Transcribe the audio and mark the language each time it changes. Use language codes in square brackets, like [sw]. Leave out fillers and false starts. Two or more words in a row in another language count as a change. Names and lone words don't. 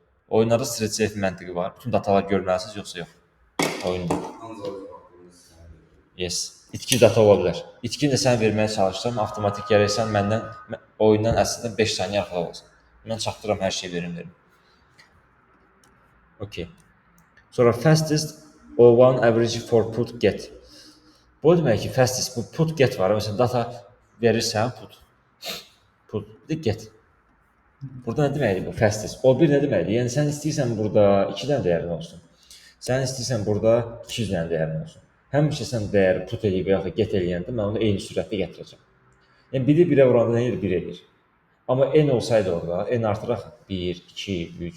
[az] Oyunlarda [en] thread safe [az] məntiqi var. Bütün datalar görməlisiniz yoxsa yox? Oyunda. Yes. İtki data ola bilər. İtkini də sən verməyə çalışsam, avtomatik gəlirsən məndən oyundan əslində 5 saniyə arxada olsun. Mən çatdıram hər şeyi verim. Okay. [en] Sonra fastest O1 average for put get. [az] Bu demək ki, fastest bu [en] put get [az] var. Məsələn data verirsən [en] put get. [az] Burada nə deməkdir bu fastest? O1 nə deməkdir? Yəni sən istəyirsən burada 2 dənə dəyərin olsun. Sən istəyirsən burada 200 dənə dəyərin olsun. Həmişə sən dəyəri put edib ya da get eləyəndə mən onu eyni sürətdə gətirəcəm. Yəni biri birə vuranda nə edir? 1 edir. Amma n olsaydı orada, n artıraq 1, 2, 3.